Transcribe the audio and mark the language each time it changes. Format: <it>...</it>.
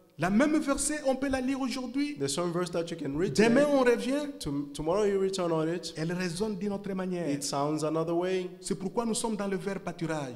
<fr>La même verset, on peut la lire aujourd'hui.</fr> <en>The same verse that you can read</en> <fr>Demain,</fr> <en>today.</en> <fr>on revient.</fr> <en>Tomorrow you return on it.</en> <fr>Elle résonne d'une autre manière.</fr> <en>It sounds another way.</en> <fr>C'est pourquoi nous sommes dans le vert pâturage.</fr>